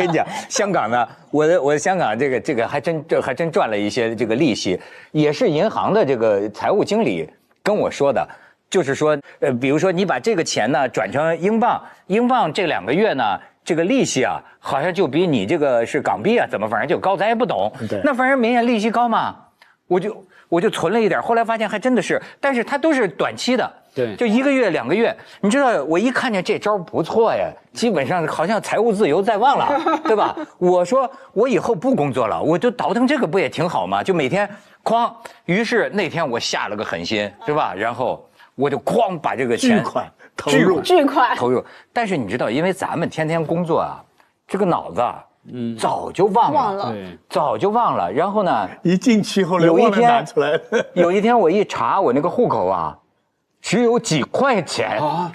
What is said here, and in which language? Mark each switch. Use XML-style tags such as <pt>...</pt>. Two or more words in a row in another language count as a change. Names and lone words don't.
<zh>我跟你講，香港呢，我的香港這個還真賺了一些這個利息，也是銀行的這個財務經理跟我說的。就是說，比如說你把這個錢呢轉成英鎊，英鎊這2個月呢，這個利息啊，好像就比你這個是港幣啊，怎麼反正就高，咱也不懂。對。那反正明年利息高嘛，我就存了一點，後來發現還真的是，但是它都是短期的，對，就1個月2個月。你知道，我一看見這招不錯呀，基本上好像財務自由在望了，對吧？我說我以後不工作了，我就倒騰這個不也挺好嗎？就每天哐，於是那天我下了個狠心，是吧？然後。我就哐把這個錢巨款投入，但是你知道，因為咱們天天工作啊，這個腦子啊，早就忘了，早就忘了。然後呢，一進去後來忘了拿出來了。有一天我一查我那個戶口啊，只有幾塊錢啊，</zh>